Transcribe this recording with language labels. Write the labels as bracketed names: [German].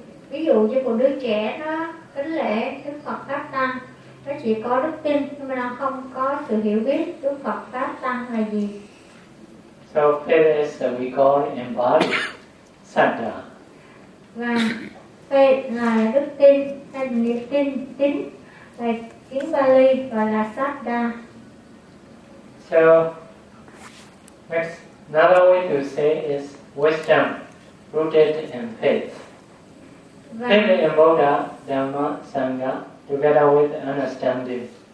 [Vietnamese] Ví dụ như một đứa trẻ nó kính lễ Đức Phật Pháp Tăng, nó chỉ có đức tin nhưng mà nó không có sự hiểu biết Đức Phật Pháp Tăng là gì. [English] So faith is what we call embodied. [Pali] Sada. [Vietnamese] Và faith là đức tin, hay niềm tin chính, là tiếng Bali và là sada. [English] So next, another way to say is wisdom rooted in faith. Faith in Buddha, Dhamma, Sangha together with understanding.